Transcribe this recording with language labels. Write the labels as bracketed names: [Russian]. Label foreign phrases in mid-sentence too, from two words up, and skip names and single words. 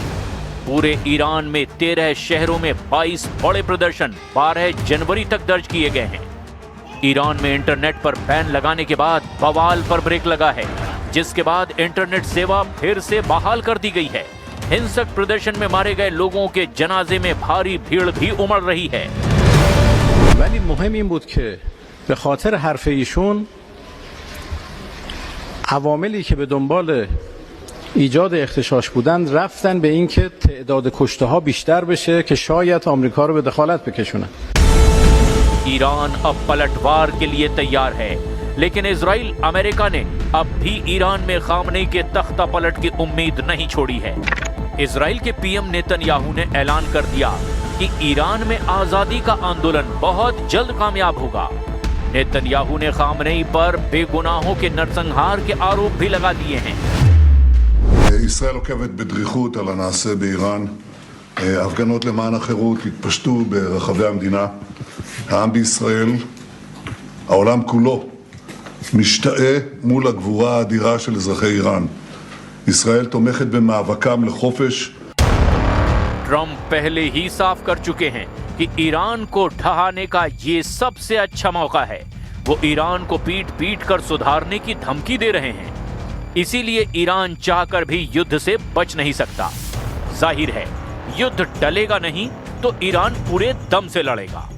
[Hindi] पूरे ईरान में 13 शहरों में 22 बड़े प्रदर्शन 12 जनवरी तक दर्ज किए गए हैं। ईरान में इंटरनेट पर बैन लगाने के बाद बवाल पर ब्रेक लगा है, जिसके बाद इंटरनेट सेवा फिर से बहाल कर दी गई है। हिंसक प्रदर्शन में मारे गए लोगों के जनाजे में भारी भीड़ भी उमड़ रही है। [Persian] वली मुहिम این بود که به خاطر حرف ایشون عواملی که به دنبال ایجاد اختشاش بودند رفتن به اینکه تعداد کشته ها بیشتر بشه که شاید آمریکا رو به دخالت بکشونن. [Hindi] ईरान अब पलटवार के लिए तैयार है, लेकिन इजराइल अमेरिका ने अब भी ईरान में खामनेई के तख्ता पलट की उम्मीद नहीं छोड़ी है। इजराइल के पीएम नेतन्याहू ने ऐलान कर दिया कि ईरान में आजादी का आंदोलन बहुत जल्द कामयाब होगा। नेतन्याहू ने खामनेई पर बेगुनाहों के नरसंहार के आरोप भी लगा दिए हैं। [Hebrew] ישראל עוקבת בדריכות על הנעשה באיראן. הפגנות למען החירות התפשטו ברחבי המדינה. העם בישראל, העולם כולו, משתאה מול הגבורה האדירה של אזרחי איראן. ישראל תומכת במאבקם לחופש. [Hindi] ट्रंप पहले ही साफ कर चुके हैं कि ईरान को ढहाने का ये सबसे अच्छा मौका है। वो ईरान को पीट पीट कर सुधारने की धमकी दे रहे हैं। इसीलिए ईरान चाहकर भी युद्ध से बच नहीं सकता। जाहिर है, युद्ध टलेगा नहीं तो ईरान पूरे दम से लड़ेगा।